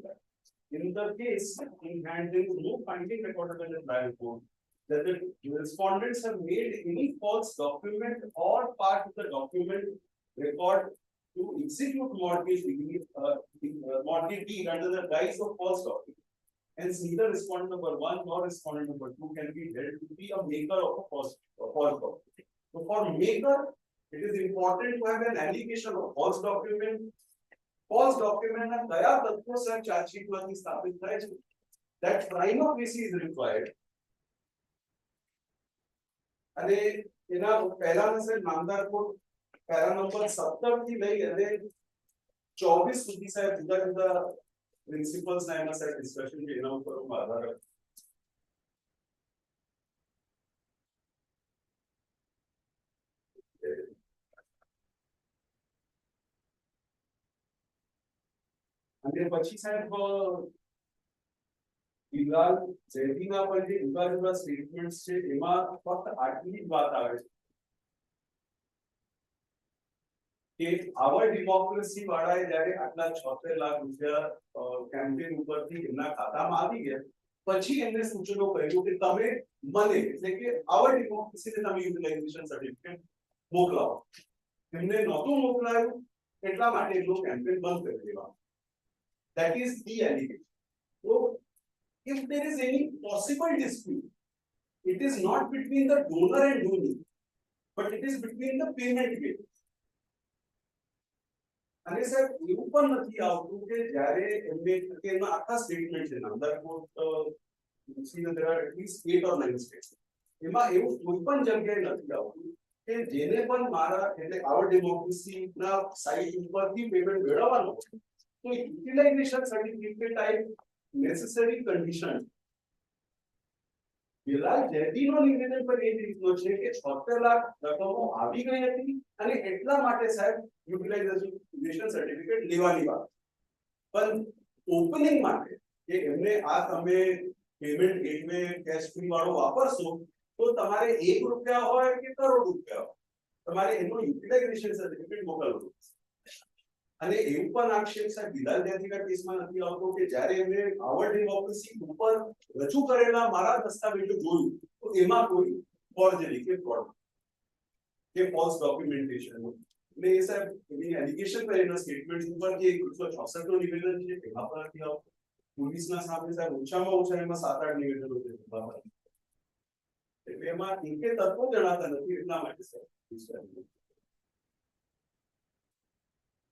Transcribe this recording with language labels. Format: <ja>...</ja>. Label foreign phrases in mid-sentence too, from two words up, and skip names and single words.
<en>In the case in hand, there is no finding recorded in the trial court that the respondents have made any false document or part of the document record to execute mortgage deed under the guise of false document. Hence, neither respondent number 1 nor respondent number 2 can be held to be a maker of a false document. So, for maker, it is important to have an allegation of false document. False document</en> <gu>ના કયા તત્વો સર</gu> <en>charge sheet</en> <gu>માંથી સ્થાપિત થાય છે.</gu> <en>That prima facie is required.</en> <gu>અને એના પહેલાના સર નામદાર કોર્ટ પેરા નંબર 17 થી લઈ અને 24 સુધી સાહેબ જુદા જુદા પ્રિન્સિપલ્સ ના એમાં સાહેબ ડિસ્કશન છે એના ઉપર આધાર અને પછી સાહેબ વિલાલ જેડીના પર જે જુદા જુદા સ્ટેટમેન્ટ્સ છે એમાં ફક્ત આટલી જ વાત આવે છે કે our democracy વાળાએ જ્યારે આટલા 76 લાખ રૂપિયા કેમ્પેન ઉપરથી એમના ખાતામાં આવી ગયા પછી એમને સૂચનો કર્યું કે તમે મને એટલે કે our democracy ને તમે</gu> <en>utilization certificate</en> <gu>મોકલાવો. એમને નહોતું મોકલાયું એટલા માટે એનો કેમ્પેન બંધ કરી દેવા.</gu> <en>That is the allegation. So if there is any possible dispute, it is not between the donor and donee, but it is between the payment gateway.</en> <gu>અને સાહેબ એવું પણ નથી આવતું કે જ્યારે એમને કે એના આખા સ્ટેટમેન્ટ છે નામદાર કોર્ટ</gu> <en>there are at least 8 or 9 states.</en> <gu>એમાં એવું કોઈ પણ જગ્યાએ નથી આવતું કે જેને પણ મારા એટલે our democracy ના સાઇટ ઉપરથી પેમેન્ટ મેળવવાનો તો</gu> <en>utilization certificate type necessary condition</en> <gu>વિલાલ જેડીનો નિવેદન પર એ રીતનો છે કે 76 લાખ રકમો આવી ગઈ હતી અને એટલા માટે સાહેબ</gu> <en>utilization certificate</en> <gu>લેવાની વાત. પણ ઓપનિંગ માટે કે એમને આ તમે</gu> <en>payment gateway</en> <gu>કેશ ફ્રી વાળો વાપરશો તો તમારે 1 રૂપિયા હોય કે કરોડ રૂપિયા હોય તમારે એનો</gu> <en>utilization certificate</en> <gu>મોકલવું. અને એવું પણ આક્ષેપ સાહેબ વિલાલ જેડીના કેસમાં નથી આવતો કે જ્યારે એમને our democracy ઉપર રજૂ કરેલા મારા દસ્તાવેજો જોયું તો એમાં કોઈ ફોર્જરી કે ફ્રોડ કે</gu> <en>false documentation</en> <gu>એટલે એ સાહેબ એની એલિગેશન કરેલા સ્ટેટમેન્ટ ઉપર જે 166 નો નિવેદન છે એમાં પણ નથી આવતું. પોલીસના સામે સાહેબ ઓછામાં ઓછા એમાં 7-8 નિવેદનો છે એટલે એમાં એકે તત્વો જણાતા નથી એટલા માટે સાહેબ</gu>